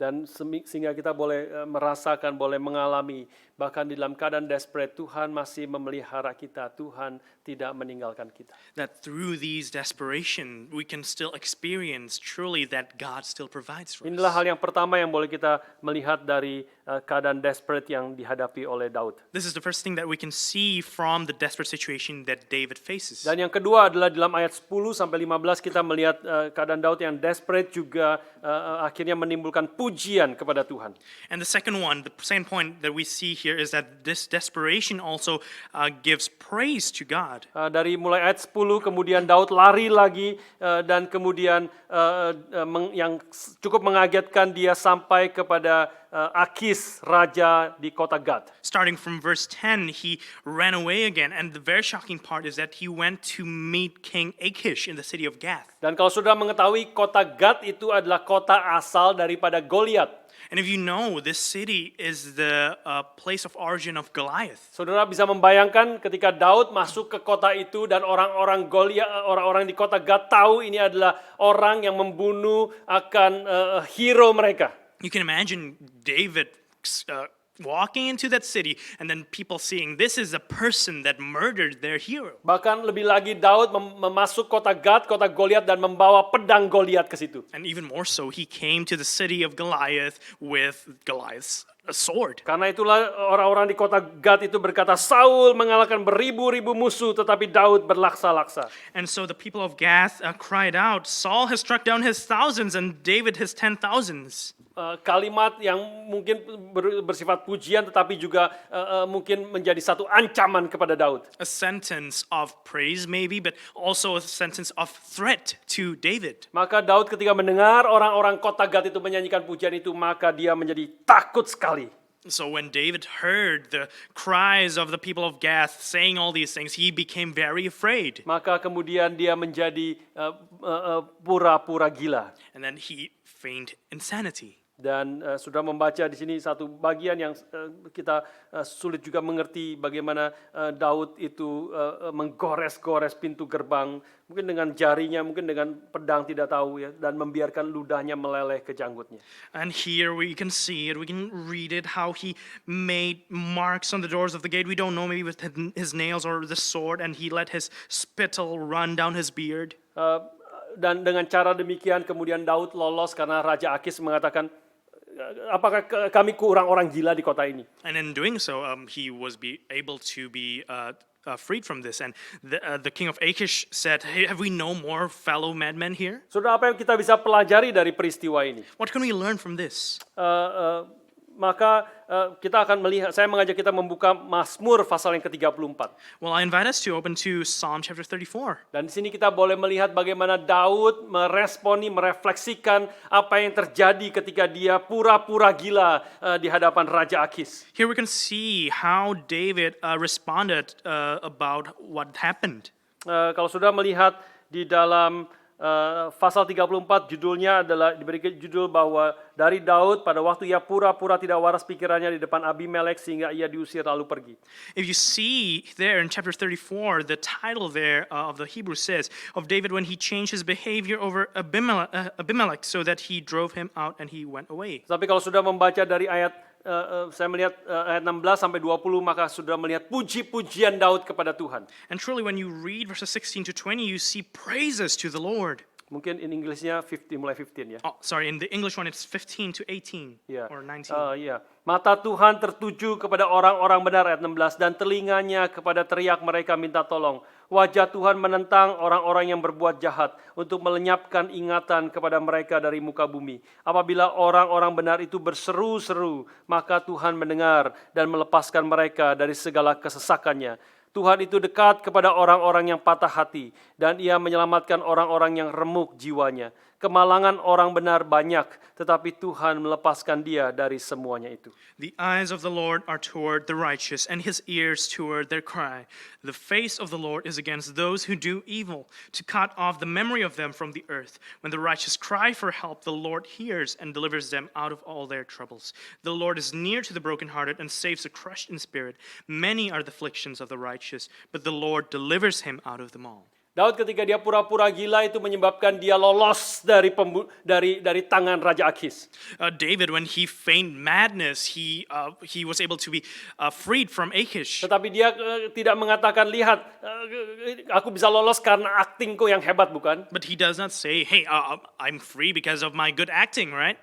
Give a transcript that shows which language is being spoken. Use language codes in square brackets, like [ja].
[id] Dan sehingga kita boleh merasakan, boleh mengalami, bahkan di dalam keadaan desperate, Tuhan masih memelihara kita, Tuhan tidak meninggalkan kita. [en] That through these desperation, we can still experience truly that God still provides for [id] Inilah [en] us. [id] hal yang pertama yang boleh kita melihat dari keadaan desperate yang dihadapi oleh Daud. [en] This is the first thing that we can see from the desperate situation that David faces. [id] Dan yang kedua adalah dalam ayat 10 sampai 15 kita melihat keadaan Daud yang desperate juga akhirnya menimbulkan pujian kepada Tuhan. [en] And the second point that we see here is that this desperation also gives praise to God. [id] Dari mulai ayat 10 kemudian Daud lari lagi dan kemudian yang cukup mengagetkan dia sampai kepada Akis, raja di kota Gad. [en] Starting from verse 10, he ran away again, and the very shocking part is that he went to meet King Achish in the city of Gath. [id] Dan kalau saudara mengetahui kota Gad itu adalah kota asal daripada Goliat. [en] And if you know, this city is the place of origin of Goliath. [id] Saudara bisa membayangkan ketika Daud masuk ke kota itu dan orang-orang di kota Gad tahu ini adalah orang yang membunuh akan hero mereka. [en] You can imagine David walking into that city and then people seeing this is a person that murdered their hero. [id] Bahkan lebih lagi Daud memasuk kota Gad, kota Goliat, dan membawa pedang Goliat ke situ. [en] And even more so, he came to the city of Goliath with Goliath's sword. [id] Karena itulah orang-orang di kota Gad itu berkata, Saul mengalahkan beribu-ribu musuh, tetapi Daud berlaksa-laksa. [en] And so the people of Gath cried out, Saul has struck down his thousands and David his 10,000s. [id] kalimat yang mungkin bersifat pujian tetapi juga mungkin menjadi satu ancaman kepada Daud. [en] A sentence of praise maybe, but also a sentence of threat to David. [id] Maka Daud ketika mendengar orang-orang kota Gat itu menyanyikan pujian itu, maka dia menjadi takut sekali. [en] So when David heard the cries of the people of Gath saying all these things, he became very afraid. [id] Maka kemudian dia menjadi pura-pura gila. [en] And then he feigned insanity. [id] Dan sudah membaca di sini satu bagian yang kita sulit juga mengerti bagaimana Daud itu menggores-gores pintu gerbang, mungkin dengan jarinya, mungkin dengan pedang, tidak tahu ya, dan membiarkan ludahnya meleleh ke janggutnya. [en] And here we can see it, we can read it, how he made marks on the doors of the gate. We don't know, maybe with his nails or the sword, and he let his spittle run down his beard. [id] Dan dengan cara demikian kemudian Daud lolos karena Raja Akis mengatakan, apakah kami kurang orang gila di kota ini? [en] And in doing so, he was able to be freed from this. And the king of Achish said, "Hey, have we no more fellow madmen here?" [id] Saudara, apa yang kita bisa pelajari dari peristiwa ini? [en] What can we learn from this? [id] Maka kita akan melihat, saya mengajak kita membuka Mazmur pasal yang ke-34. [en] Well, I invite us to open to Psalm chapter 34. [id] Dan di sini kita boleh melihat bagaimana Daud merefleksikan apa yang terjadi ketika dia pura-pura gila di hadapan Raja Akis. [en] Here we can see how David responded about what happened. [id] Kalau sudah melihat di dalam pasal 34, judulnya adalah diberi judul bahwa dari Daud pada waktu ia pura-pura tidak waras pikirannya di depan Abimelek sehingga ia diusir lalu pergi. [en] If you see there in chapter 34, the title there of the Hebrew says of David when he changed his behavior over Abimelech so that he drove him out and he went away. [id] Tapi kalau sudah membaca dari ayat saya melihat ayat 16 sampai 20, maka sudah melihat puji-pujian Daud kepada Tuhan. [en] And truly when you read verses 16 to 20, you see praises to the Lord. [id] Mungkin in Inggrisnya 50, mulai 15 ya. [en] Oh, sorry, in the English one it's 15 to 18 or 19. [id] Iya. Mata Tuhan tertuju kepada orang-orang benar, ayat 16, dan telinganya kepada teriak mereka minta tolong. Wajah Tuhan menentang orang-orang yang berbuat jahat untuk melenyapkan ingatan kepada mereka dari muka bumi. Apabila orang-orang benar itu berseru-seru, maka Tuhan mendengar dan melepaskan mereka dari segala kesesakannya. Tuhan itu dekat kepada orang-orang yang patah hati, dan ia menyelamatkan orang-orang yang remuk jiwanya. Kemalangan orang benar banyak, tetapi Tuhan melepaskan dia dari semuanya itu. [en] The eyes of the Lord are toward the righteous, and his ears toward their cry. The face of the Lord is against those who do evil, to cut off the memory of them from the earth. When the righteous cry for help, the Lord hears and delivers them out of all their troubles. The Lord is near to the brokenhearted and saves the crushed in spirit. Many are the afflictions of the righteous, but the Lord delivers him out of them all. [id] Daud ketika dia pura-pura gila itu menyebabkan dia lolos dari tangan Raja Akis. [en] David, when he feigned madness, he was able to be freed from Achish. [id] Tetapi dia tidak mengatakan, lihat, aku bisa lolos karena aktingku yang hebat, bukan? [en] But he does not say, hey, I'm free because of my good acting, right?